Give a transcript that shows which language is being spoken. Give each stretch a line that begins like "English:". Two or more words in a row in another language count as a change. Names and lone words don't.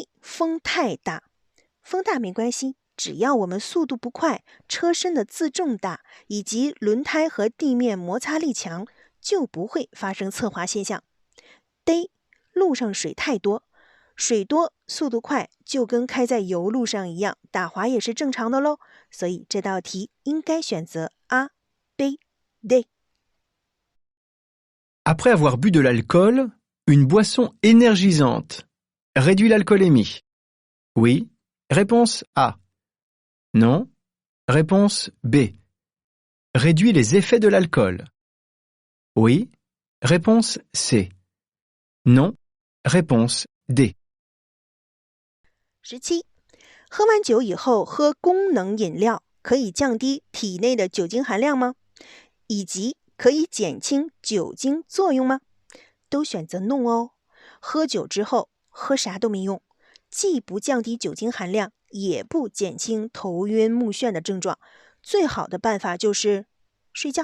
Chinese: 风太大，风大没关系， 只要我们速度不快，车身的自重大，以及轮胎和地面摩擦力强，就不会发生侧滑现象。D， 路上水太多，水多速度快，就跟开在油路上一样，打滑也是正常的咯。所以这道题应该选择 A、B、D。
French: Après avoir bu de l'alcool, une boisson énergisante réduit l'alcoolémie. Oui. Réponse A. Non. Réponse B. Réduit les effets de l'alcool. Oui. Réponse C. Non. Réponse D. 17.
Chinese: 喝完酒以后喝功能饮料可以降低体内的酒精含量吗？以及可以减轻酒精作用吗？都选择 no 哦。喝酒之后喝啥都没用，既不降低酒精含量，也不减轻头晕目眩的症状，最好的办法就是睡觉。